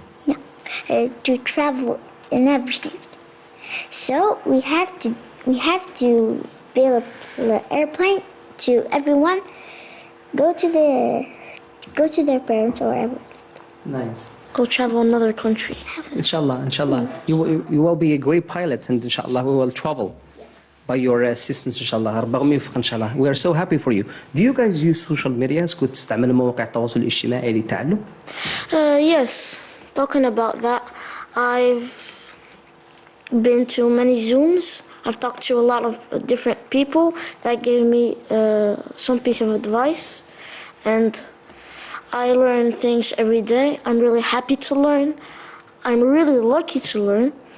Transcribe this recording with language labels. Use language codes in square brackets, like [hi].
[en] No, to travel and everything. So we have to build an airplane to everyone go to their parents or wherever. Nice. Go travel another country. Inshallah. You will be a great pilot, and inshallah we will travel by your assistance. inshallah. [ar] ربما يوفق إن شاء الله. [en] We are so happy for you. Do you guys use social media? [ar] كنت تستعملوا مواقع التواصل الاجتماعي للتعلم؟ [en] Yes. Talking about that, I've been to many Zooms. I've talked to a lot of different people that gave me some piece of advice, and I learn things every day. I'm really happy to learn. I'm really lucky to learn.